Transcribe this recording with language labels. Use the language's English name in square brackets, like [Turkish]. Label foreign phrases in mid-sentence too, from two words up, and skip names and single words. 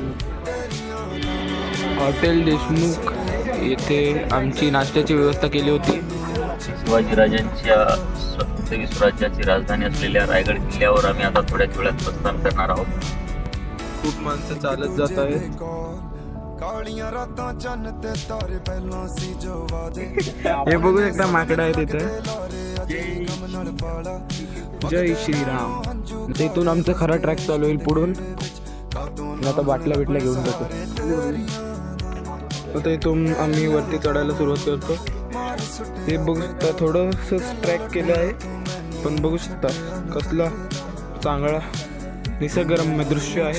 [Marathi] हॉटेल देशमुख येथे आमची नाश्त्याची व्यवस्था केली होती. शिवाजीराजांच्या सत्तावीस स्वराज्याची राजधानी असलेल्या रायगड किल्ल्यावर आम्ही आता थोड्याच वेळात प्रस्थान करणार आहोत. खूप माणसं चालत जात आहेत. [Punjabi] ਕਾਲੀਆਂ ਰਾਤਾਂ ਚੰਨ ਤੇ ਤਾਰੇ ਪਹਿਲਾਂ ਸੀ ਜੋ ਵਾਦੇ [Marathi] हे बघू शकता माकडं आहे तिथं. [Punjabi] ਨਾਲ ਪਾਲਾ [Marathi] जय श्रीराम. आता इथून आमचं खरा ट्रॅक चालू होईल पुढून. आणि आता बाटल्या बिटल्या घेऊन जातो. आता इथून आम्ही वरती चढायला सुरुवात करतो. हे बघू शकता थोडंसं ट्रॅक केलं आहे, पण बघू शकता कसला चांगला निसर्गरम्य दृश्य आहे.